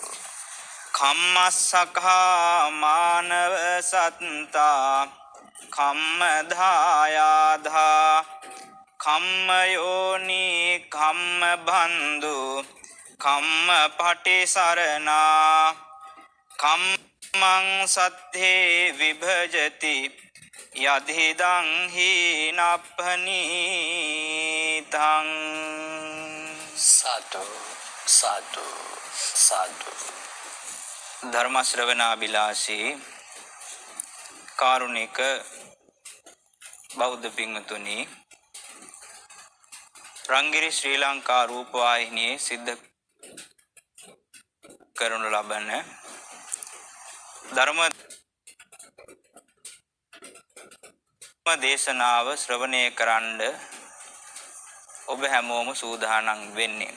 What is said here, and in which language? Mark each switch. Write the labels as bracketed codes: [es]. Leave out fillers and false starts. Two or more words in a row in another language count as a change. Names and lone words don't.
[pi] කම්මස්සඛා මානව සත්තා කම්මදායාධා කම්මයෝනි කම්මබන්දු කම්මපටිසරණා කම්මං සත්තේ විභජති යදිදං හීනප්පනීතං. [si] සාදු සාදු සාදු. ධර්ම ශ්‍රවණාබිලාෂී කාරුණික බෞද්ධ පින්වතුනි, රංගිරි ශ්‍රී ලංකා රූපවාහිනියේ සිද්ධ කරනු ලබන ධර්ම දේශනාව ශ්‍රවණය කරන්න ඔබ හැමෝම සූදානම් වෙන්නේ.